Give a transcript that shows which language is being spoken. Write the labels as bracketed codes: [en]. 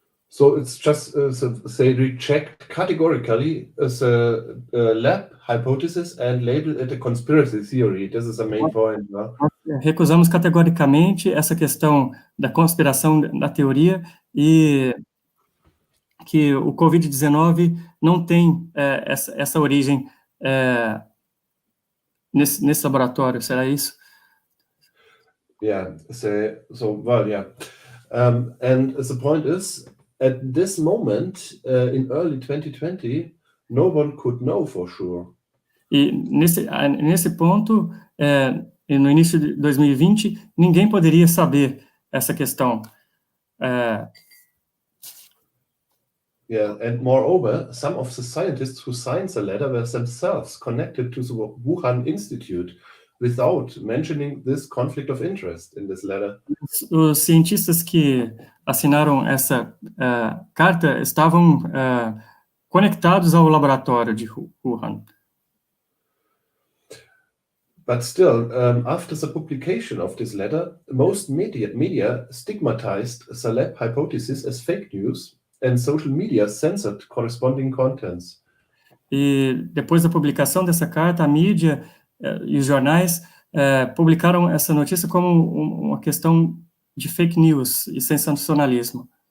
[en] So it's just they reject categorically the lab hypothesis and label it a conspiracy theory. This is the main point. [pt] Nós recusamos categoricamente essa questão da conspiração da teoria e que o COVID-19 não tem essa origem nesse laboratório. Será isso? [en] Yeah. And the point is, at this moment, in early 2020, no one could know for sure. [pt] E nesse ponto, no início de 2020, ninguém poderia saber essa questão. [en] Yeah, and moreover, some of the scientists who signed the letter were themselves connected to the Wuhan Institute without mentioning this conflict of interest in this letter. [pt] Os cientistas que assinaram essa carta estavam conectados ao laboratório de Wuhan. [en] But still, after the publication of this letter, most media stigmatized the lab hypothesis as fake news, and social media censored corresponding contents. [pt] E depois da publicação dessa carta, a mídia e os jornais publicaram essa notícia como uma questão de fake news e sensacionalismo.